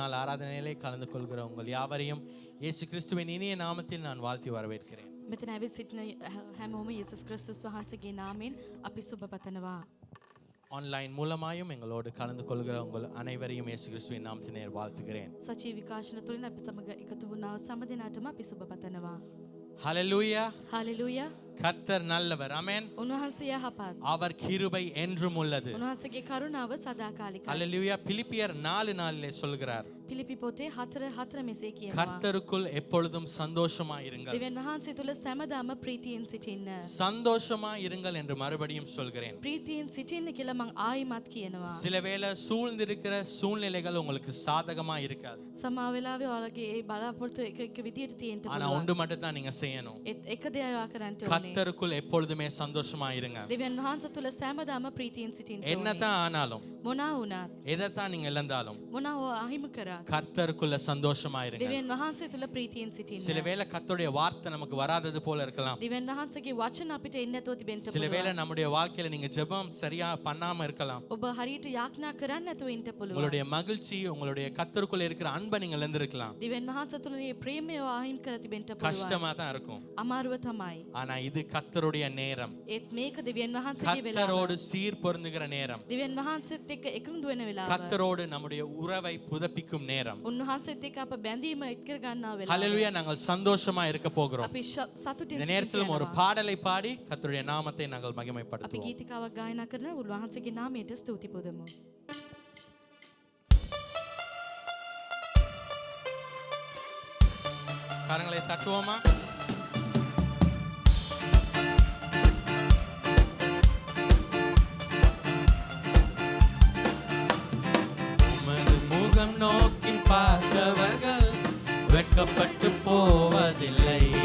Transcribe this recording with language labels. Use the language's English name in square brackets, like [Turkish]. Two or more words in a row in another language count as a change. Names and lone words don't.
[Tamil] ஆராதனையிலே கலந்து கொள்கிற உங்கள் யாவரையும் இயேசு கிறிஸ்துவின் இனிய நாமத்தில் நான் வாழ்த்தி வரவேற்கிறேன். [Sinhala] මෙතන ඇවිත් සිටින හැමෝම යේසුස් ක්‍රිස්තුස් වහන්සේගේ නාමයෙන් අපි සුබ පතනවා. [Tamil] ஆன்லைன் மூலமாயும் எங்களோடு கலந்து கொள்கிற உங்கள் அனைவரையும் இயேசு கிறிஸ்துவின் நாமத்திலே வாழ்த்துகிறேன். [Sinhala] සජීව විකාශන තුලින් අපි සමග එකතු වුණා සෑම දිනකටම අපි සුබ පතනවා. [Tamil] ஹல்லேலூயா. [Sinhala] හalleluya. [Tamil] கர்த்தர் நல்லவர். ஆமென். [Sinhala] උන්වහන්සේ යහපත්. [Tamil] அவர் கிருபை என்றும் உள்ளது. [Sinhala] උන්වහන්සේගේ කරුණාව සදාකාලිකයි. [Tamil] ஹல்லேலூயா. பிலிப்பியர் 4:4 சொல்கிறார். [Sinhala] පිලිපි පොතේ 4:4 මෙසේ කියනවා. [Tamil] கர்த்தருக்குள் எப்பொழுதும் சந்தோஷமாய் இருங்கள். [Sinhala] දෙවියන් වහන්සේ තුල සෑමදාම ප්‍රීතියෙන් සිටින්න. [Tamil] சந்தோஷமாய் இருங்கள் என்று மறுபடியும் சொல்கிறேன். [Sinhala] ප්‍රීතියෙන් සිටින්න කියලා මං ආයිමත් කියනවා. [Tamil] சிலவேளை சூழ்ந்திருக்கிற சூழ்நிலைகள் உங்களுக்கு சாதகமா இருக்காது. [Sinhala] සමා වෙලාවේ ඔයාලගේ ඒ බලාපොරොත්තු එක විදියට තියෙන්න [Tamil] ஆனா [Sinhala] පුළුවන්. [Tamil] ஒன்று மட்டும் தான் நீங்க செய்யணும். [Sinhala] එක දෙයක් ඔයා කරන්න ඕනේ. [Tamil] கர்த்தருக்குள் எப்பொழுதுமே சந்தோஷமா இருங்க. [Sinhala] දෙවියන් වහන්සේ තුල සෑමදාම ප්‍රීතියෙන් සිටින්න ඕනේ. [Tamil] என்னதான் ஆனாலும் [Sinhala] මොනා වුණත් [Tamil] எதைத்தான் நீங்க இழந்தாலும் [Sinhala] මොනා අහිමි කරත් [Tamil] கர்த்தருக்குள்ள சந்தோஷமா இருங்க. [Sinhala] දෙවියන් වහන්සේ තුල ප්‍රීතියෙන් සිටින්න. [Tamil] சிலவேளை கர்த்தருடைய வார்த்தை நமக்கு வராதது போல இருக்கலாம். [Sinhala] දෙවියන් වහන්සේගේ වචන අපිට එන්නේ නැතුව තිබෙන්න පුළුවන්. [Tamil] சிலவேளை நம்முடைய வாழ்க்கையில நீங்க ஜெபம் சரியா பண்ணாம இருக்கலாம். [Sinhala] ඔබ හරියට යාඥා කරන්න නැතුව ඉන්න පුළුවන්. [Tamil] உங்களுடைய மகிழ்ச்சி உங்களுடைய கர்த்தருக்குள்ள இருக்கிற அன்பை நீங்க இழந்திருக்கலாம். [Sinhala] දෙවියන් වහන්සේ තුල මේ ප්‍රේමය අහිමි කර තිබෙන්න පුළුවන්. [Tamil] கஷ்டமா தான் இருக்கும். [Sinhala] අමාරුව තමයි. [Tamil] ஆனா இது கர்த்தருடைய நேரம். [Sinhala] ඒත් මේක දෙවියන් වහන්සේගේ වෙලාව. [Tamil] கர்த்தரோடு சீர் பொருந்துகிற நேரம். [Sinhala] දෙවියන් වහන්සේත් එක්ක එකඟ වෙන වෙලාව. [Tamil] கர்த்தரோடு நம்முடைய உறவை புதுப்பிக்கும் நேரம். [Sinhala] උන්වහන්සේත් එක්ක අප බැඳීම එක් කර ගන්නා වෙලාව. [Tamil] ஹல்லேலூயா. நாங்கள் சந்தோஷமா இருக்க போகிறோம். [Sinhala] අපි සතුටින් [Tamil] இந்த நேரத்திலும் ஒரு பாடலை பாடி கர்த்தருடைய நாமத்தை நாங்கள் [Sinhala] අපි [Tamil] மகிமைப்படுத்துவோம். [Sinhala] ගීතිකාවක් ගායනා කරන උන්වහන්සේගේ නාමයට ස්තුති පුදමු. [Tamil] கரங்களை தட்டுவோமா? உமது முகம் நோக்கி பார்த்தவர்கள் வெட்கப்பட்டு போவதில்லை.